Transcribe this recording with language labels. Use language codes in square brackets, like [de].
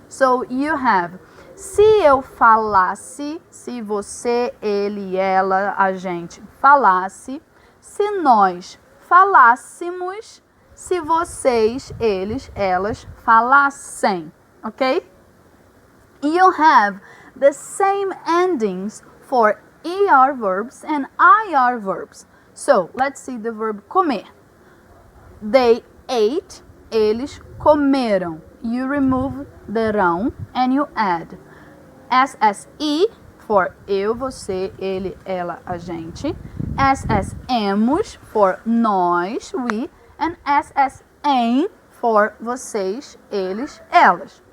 [pt] So you have se eu falasse, se você, ele, ela, a gente falasse, se nós falássemos, se vocês, eles, elas falassem, ok? [en] You have the same endings for ER verbs and IR verbs. So, let's see the verb comer. They ate, [pt] eles comeram. [en] You remove the rão and you add SSE for [pt] eu, você, ele, ela, a gente. [en] SSemos for nós, we. And SSem for vocês, eles, elas.